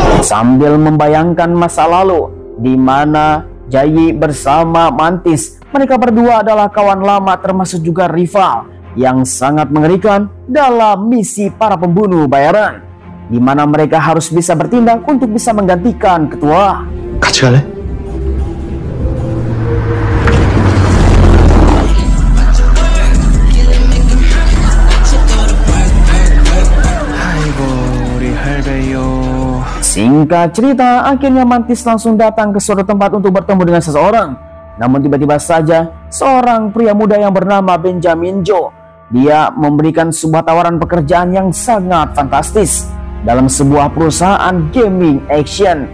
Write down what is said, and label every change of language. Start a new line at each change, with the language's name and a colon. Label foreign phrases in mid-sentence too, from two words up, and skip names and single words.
Indonesian: Sambil membayangkan masa lalu di mana Jayi bersama Mantis, mereka berdua adalah kawan lama termasuk juga rival yang sangat mengerikan dalam misi para pembunuh bayaran, di mana mereka harus bisa bertindak untuk bisa menggantikan ketua.
Korean: 같이 갈래? 아이고 우리 할배요.
Indonesian: Singkat cerita, akhirnya Mantis langsung datang ke suatu tempat untuk bertemu dengan seseorang. Namun tiba-tiba saja seorang pria muda yang bernama Benjamin Joe, dia memberikan sebuah tawaran pekerjaan yang sangat fantastis dalam sebuah perusahaan
English: gaming action.